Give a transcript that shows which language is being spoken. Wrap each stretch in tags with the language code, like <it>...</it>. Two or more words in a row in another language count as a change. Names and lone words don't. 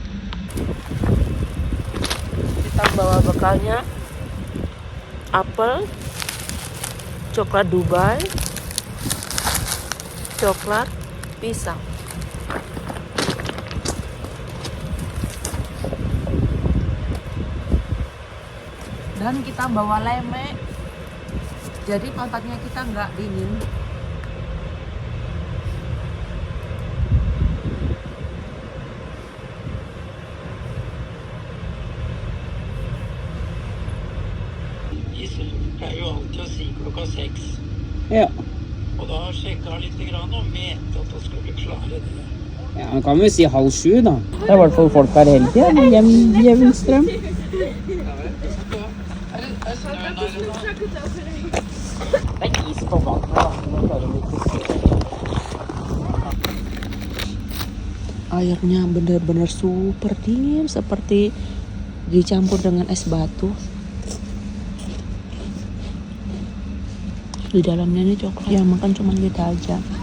<id>Kita bawa bekalnya apel, coklat Dubai, coklat, pisang. Dan kita bawa lemek, jadi pantatnya kita nggak dingin.</id> <no>Ja. Og da sjekka jeg litt grann og mente at hun skulle klare det. Ja, man kan vel si 6:30 da. Det er i hvert fall folk her hele tiden, med jevn strøm. Det er is på vannet da.</no> <id>Airnya benar-benar super dingin, seperti dicampur dengan es batu. Di dalamnya ini coklat, yang makan cuma kita aja.</id>